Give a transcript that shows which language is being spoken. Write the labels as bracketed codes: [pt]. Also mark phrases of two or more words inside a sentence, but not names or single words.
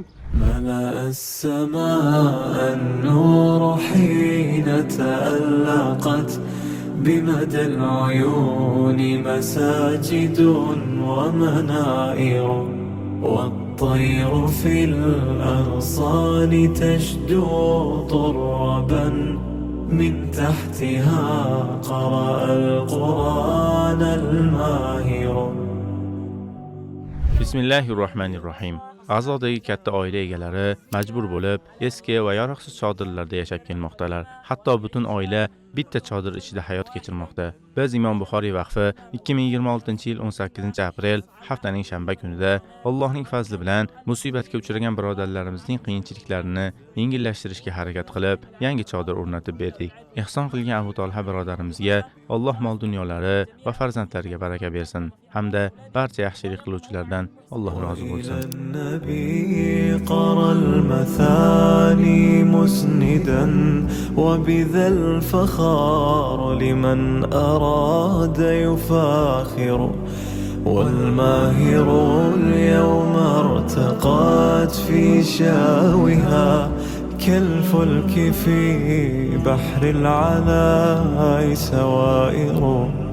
[ar] ملأ السماء النور حين تألقت بمدى العيون مساجد ومنائر، والطير في الأغصان تشدو طربا من تحتها قرأ القرآن الماهر. [uz] Bismillahirrohmanirrohim. Azodagi katta oila egalari majbur bo'lib eski va yaroqsiz chodirlarda yashab kelmoqdalar. Hatto butun oila bitta chodir ichida hayot kechirmoqda. Biz Imom Buxoriy vaqfi 2026-yil 18-aprel haftaning shanba kunida Allohning fazli bilan musibatga uchragan birodarlarimizning qiyinchiliklarini yengillashtirishga harakat qilib, yangi chodir o'rnatib berdik. Ehson qilgan Abu Talha birodarimizga Alloh mol dunyolari va farzandlariga baraka bersin hamda barcha yaxshilik qiluvchilardan Alloh rozi bo'lsin. [ar] قرى المثاني مسندا وبذا الفخار لمن أراد يفاخر، والماهر اليوم ارتقت في شاوها كالفلك في بحر العلاء سوائر.